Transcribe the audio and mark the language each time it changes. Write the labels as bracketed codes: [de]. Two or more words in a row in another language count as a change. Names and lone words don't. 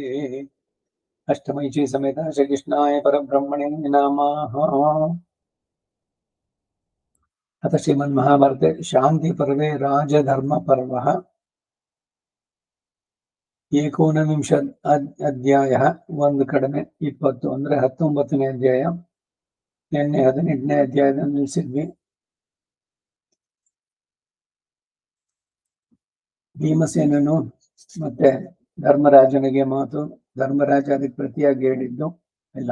[sa] अष्टमैची समेत श्रीकृष्णाय परब्रह्मणे नमः। अथ श्रीमन्महाभारते शान्तिपर्वे राजधर्मपर्वः एकोनविंश अध्यायः [kn] ಒಂದು ಕಡಿಮೆ 20 ಅಂದ್ರೆ 19ನೇ ಅಧ್ಯಾಯ. ನಿನ್ನೆ 18ನೇ ಅಧ್ಯಾಯದಲ್ಲಿ ನಿಲ್ಲಿಸಿದ್ವಿ. ಭೀಮಸೇನನು ಮತ್ತೆ ಧರ್ಮರಾಜನಿಗೆ ಮಾತು, ಧರ್ಮರಾಜ ಅದಕ್ಕೆ ಪ್ರತಿಯಾಗಿ ಹೇಳಿದ್ದು ಇಲ್ಲ.